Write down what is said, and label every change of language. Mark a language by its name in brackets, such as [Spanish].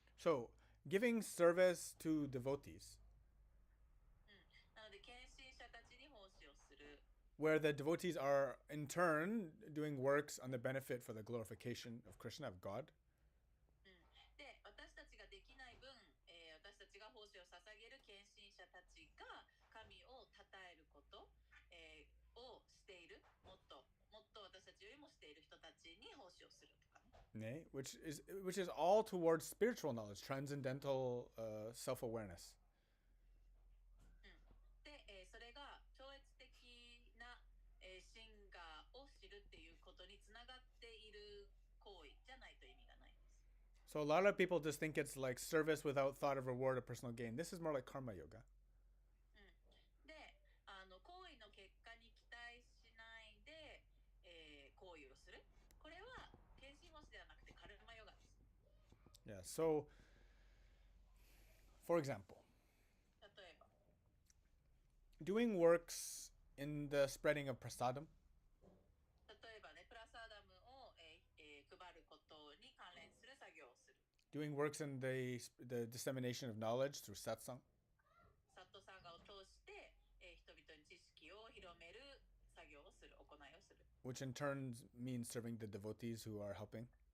[English] So, giving service to devotees. [Japanese] なので献身者たちに奉仕をする。 [English] Where the devotees are in turn doing works on the benefit for the glorification of Krishna, of God. [Japanese] で、私たちができない分、私たちが奉仕を捧げる献身者たちが神を称えること、をしている、もっと私たちよりもしている人たちに奉仕をするとかね。 [English] Which is all towards spiritual knowledge, transcendental self-awareness. [Japanese] で、それが超越的な、真我を知るっていうことにつながっている行為じゃないと意味がないんです。 [English] So a lot of people just think it's like service without thought of reward or personal gain. This is more like karma yoga. [Japanese] で、行為の結果に期待しないで、行為をする。これは献身奉仕ではなくてカルマヨガです。 [English] Yeah. So, for example, [Japanese] 例えば [English] doing works in the spreading of prasadam. [Japanese] 例えばね、プラサーダムを、配ることに関連する作業をする。 [English] Doing works in the dissemination of knowledge through satsang. [Japanese] サットサンガを通して、人々に知識を広める作業をする、行いをする。 [English] Which in turn means serving the devotees who are helping.